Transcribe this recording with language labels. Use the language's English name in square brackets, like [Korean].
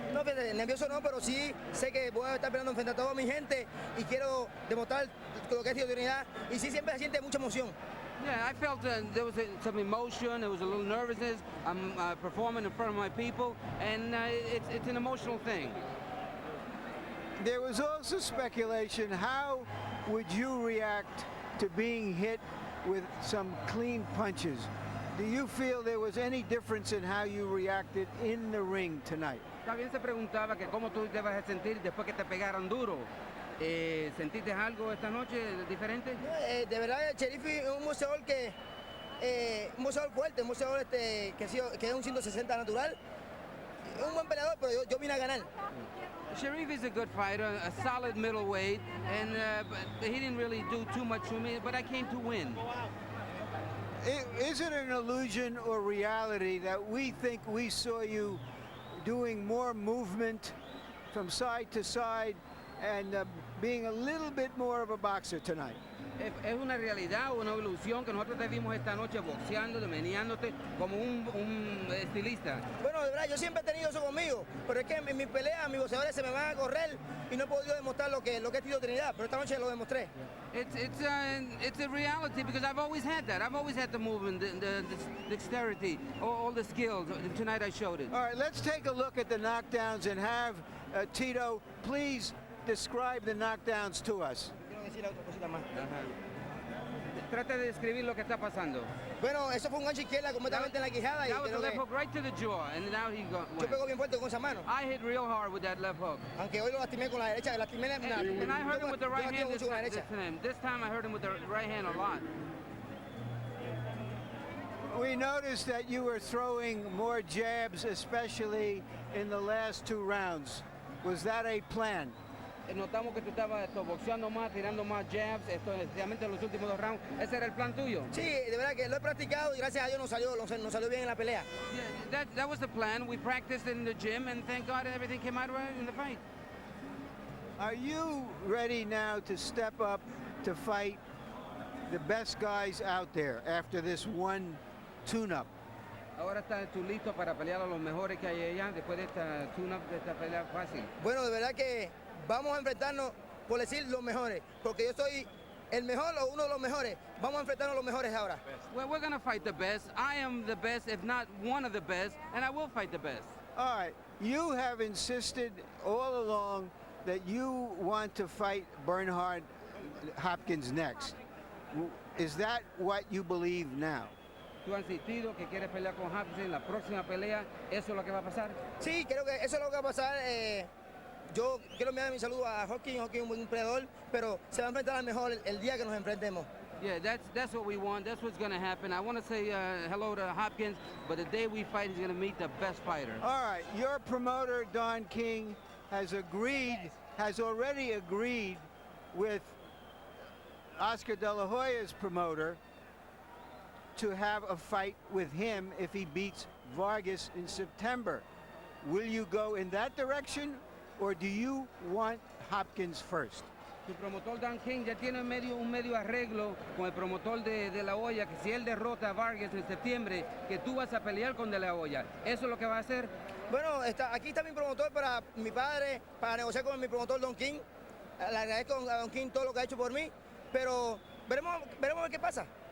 [Spanish] No, nervioso no, pero sí sé que voy a estar peleando frente a toda mi gente y quiero demostrar lo que es Trinidad. Y sí, siempre se siente mucha emoción. [English] Yeah, I felt there was some emotion, there was a little nervousness. I'm performing in front of my people, and it's an emotional thing. There was also speculation, how would you react to being hit with some clean punches? Do you feel there was any difference in how you reacted in the ring tonight? [Spanish] También se preguntaba que cómo tú te vas a sentir después que te pegaron duro. ¿Sentiste algo esta noche diferente? De verdad, Cherifi es un boxeador que un boxeador fuerte, un boxeador que es un 160 natural. Es un buen peleador, pero yo vine a ganar. [English] Cherifi is a good fighter, a solid middleweight, and he didn't really do too much for me, but I came to win. Is it an illusion or reality that we think we saw you doing more movement from side to side and being a little bit more of a boxer tonight? [Spanish] Es una realidad o una ilusión que nosotros te vimos esta noche boxeando, meneándote como un estilista. Bueno, de verdad, yo siempre he tenido eso conmigo, pero es que en mi pelea, mis boxeadores se me van a correr y no he podido demostrar lo que es Tito Trinidad, pero esta noche lo demostré. [English] It's a reality because I've always had that. I've always had the movement, the dexterity, all the skills. Tonight I showed it. All right, let's take a look at the knockdowns and have Tito please describe the knockdowns to us. [Spanish] Trata de describir lo que está pasando. Bueno, eso fue un gancho izquierda completamente en la quijada. [English] That was a left hook right to the jaw, and now he got. [Spanish] Yo pego bien fuerte con esa mano. [English] I hit real hard with that left hook. [Spanish] Aunque hoy lo lastimé con la derecha, [English] and I hurt him with the right hand this time I hurt him with the right hand a lot. We noticed that you were throwing more jabs, especially in the last 2 rounds. Was that a plan? [Spanish] notamos que tú estabas boxeando más, tirando más jabs, especialmente en los últimos 2 rounds. ¿Ese era el plan tuyo? Sí, de verdad que lo he practicado y gracias a Dios nos salió bien en la pelea. [English] Yeah, that was the plan. We practiced in the gym, and thank God everything came out right in the fight. Are you ready now to step up to fight the best guys out there after this one tune-up? [Spanish] Ahora estás tú listo para pelear a los mejores que hay allá después de esta tune-up, de esta pelea fácil. Bueno, de verdad que vamos a enfrentarnos, por decir, los mejores, porque yo soy el mejor o uno de los mejores. Vamos a enfrentarnos a los mejores ahora. [English] Well, we're going to fight the best. I am the best, if not one of the best, and I will fight the best. All right, you have insisted all along that you want to fight Bernhard Hopkins next. Is that what you believe now? [Spanish] Tú has insistido que quieres pelear con Hopkins en la próxima pelea. ¿Eso es lo que va a pasar? Sí, creo que eso es lo que va a pasar. Yo quiero enviar mi saludo a Hopkins. Hopkins es un buen peleador, pero se va a enfrentar al mejor el día que nos enfrentemos. [English] Yeah, that's what we want. That's what's going to happen. I want to say hello to Hopkins, but the day we fight, he's going to meet the best fighter. All right, your promoter, Don King, has already agreed with Oscar De La Hoya's promoter to have a fight with him if he beats Vargas in September. Will you go in that direction, or do you want Hopkins first? [Spanish] Tu promotor Dan King ya tiene un medio arreglo con el promotor de La Hoya, que si él derrota a Vargas en septiembre, que tú vas a pelear con De La Hoya. ¿Eso es lo que va a hacer? Bueno, aquí está mi promotor para mi padre, para negociar con mi promotor Don King. Le agradezco a Don King todo lo que ha hecho por mí, pero veremos a ver qué pasa.